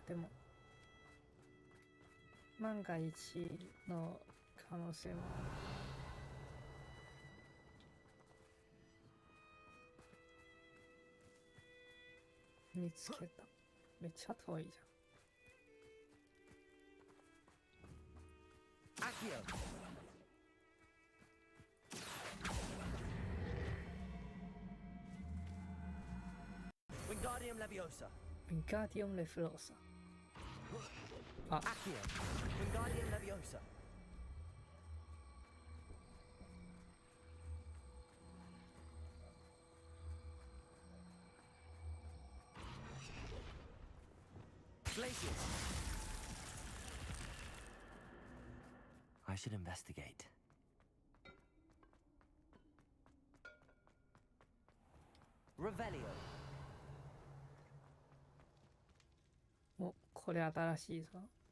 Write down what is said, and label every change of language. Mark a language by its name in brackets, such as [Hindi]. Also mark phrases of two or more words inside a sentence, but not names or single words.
[Japanese] でも万が一の可能性もある。見つけた。めっちゃ遠いじゃん。 [English] Accio. Wingardium Leviosa. Wingardium Leviosa. Ah. Accio. Wingardium Leviosa. Glacius. I should investigate. Revelio. [Japanese] お、これ新しいぞ。